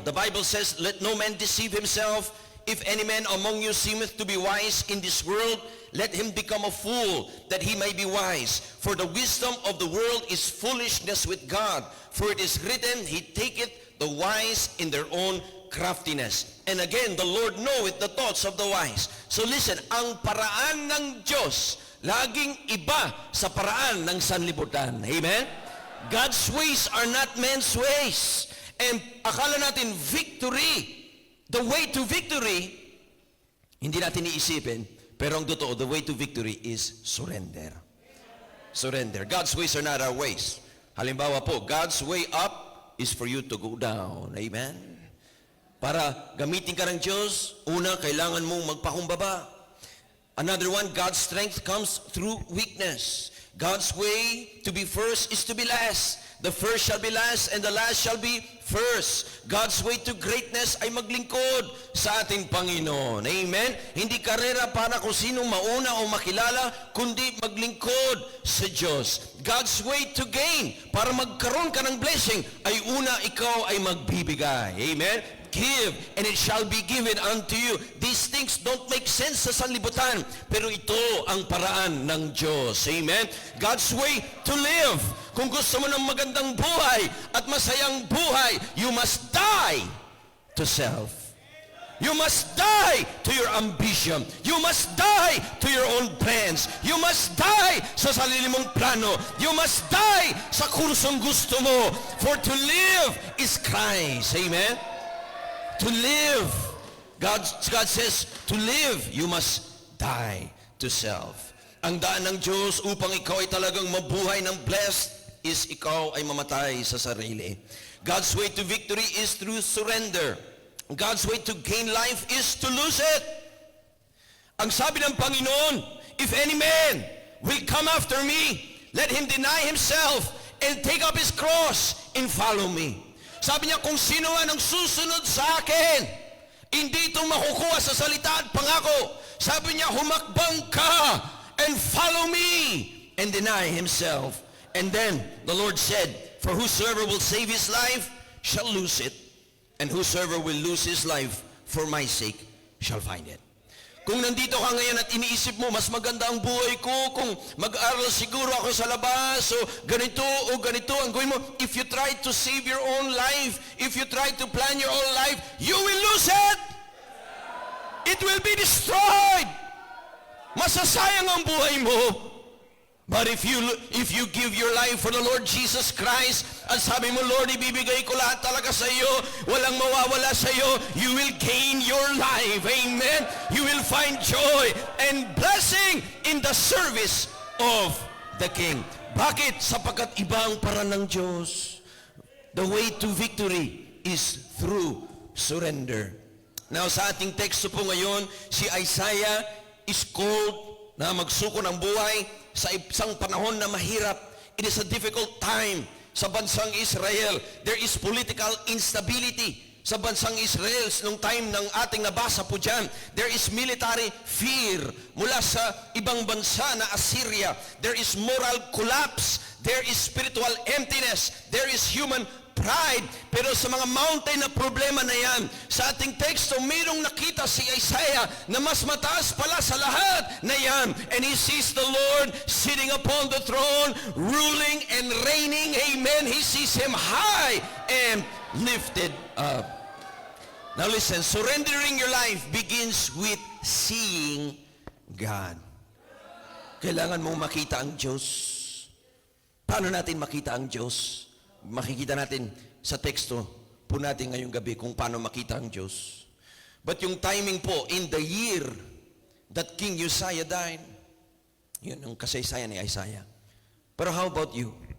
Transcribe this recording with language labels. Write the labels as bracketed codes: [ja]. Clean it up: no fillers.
[en] The Bible says, let no man deceive himself. If any man among you seemeth to be wise in this world, let him become a fool, that he may be wise. For the wisdom of the world is foolishness with God. For it is written, he taketh the wise in their own craftiness. And again, the Lord knoweth the thoughts of the wise. So listen, [tl] ang paraan ng Diyos, laging iba sa paraan ng sanlibutan. [en] Amen? God's ways are not men's ways. And [tl] akala natin [en] victory, the way to victory, [tl] hindi natin iisipin, pero ang totoo, [en] the way to victory is surrender. Surrender. God's ways are not our ways. [tl] Halimbawa po, [en] God's way up is for you to go down. Amen? [tl] Para gamitin ka ng Diyos, una, kailangan mong magpakumbaba. [en] Another one, God's strength comes through weakness. God's way to be first is to be last. The first shall be last, and the last shall be first. God's way to greatness [tl] ay maglingkod sa ating Panginoon. [en] Amen? [tl] Hindi karera para kung sinong mauna o makilala, kundi maglingkod sa Diyos. [en] God's way to gain, [tl] para magkaroon ka ng blessing, ay una ikaw ay magbibigay. [en] Amen? Give, and it shall be given unto you. These things don't make sense [tl] sa sanlibutan, pero ito ang paraan ng Diyos. [en] Amen? God's way to live. [tl] Kung gusto mo ng magandang buhay at masayang buhay, [en] you must die to self. You must die to your ambition. You must die to your own plans. You must die [tl] sa sarili mong plano. [en] You must die [tl] sa kursong gusto mo. [en] For to live is Christ. Amen? To live. God says, to live, you must die to self. [tl] Ang daan ng Diyos upang ikaw ay talagang mabuhay ng blessed is ikaw ay mamatay sa sarili. [en] God's way to victory is through surrender. God's way to gain life is to lose it. [tl] Ang sabi ng Panginoon, [en] if any man will come after me, let him deny himself and take up his cross and follow me. [tl] Sabi niya, kung sino man ang susunod sa akin, hindi ito makukuha sa salita at pangako. Sabi niya, humakbang ka [en] and follow me and deny himself. And then the Lord said, for whosoever will save his life shall lose it, and whosoever will lose his life for my sake shall find it. [tl] Kung nandito ka ngayon at iniisip mo, mas maganda ang buhay ko kung mag-aral siguro ako sa labas, o ganito ang gawin mo. [en] If you try to save your own life, if you try to plan your own life, you will lose it. It will be destroyed. [tl] Masasayang ang buhay mo. [en] But if you give your life for the Lord Jesus Christ, [tl] at sabi mo, Lord, ibibigay ko lahat talaga sa iyo, [en] walang mawawala sa iyo, you will gain your life. Amen? You will find joy and blessing in the service of the King. [tl] Bakit? Sapagkat iba ang paraan ng Diyos. [en] The way to victory is through surrender. [tl] Now, sa ating teksto po ngayon, si Isaiah [en] is called [tl] na magsuko ng buhay sa isang panahon na mahirap. [en] It is a difficult time [tl] sa bansang Israel. [en] There is political instability [tl] sa bansang Israel nung time ng ating nabasa po dyan. [en] There is military fear [tl] mula sa ibang bansa [en] na Assyria. There is moral collapse. There is spiritual emptiness. There is human pride. [tl] Pero sa mga mountain na problema na yan, sa ating teksto, mayroong nakita si Isaiah na mas mataas pala sa lahat na yan. [en] And he sees the Lord sitting upon the throne, ruling and reigning. Amen. He sees him high and lifted up. Now listen, surrendering your life begins with seeing God. [tl] Kailangan mong makita ang Diyos. Paano natin makita ang Diyos? Makikita natin sa teksto po natin ngayong gabi kung paano makita ang Diyos. [en] But yung timing po, in the year that King Uzziah died, [tl] yun ang kasaysayan ni Isaiah. [en] Pero how about you?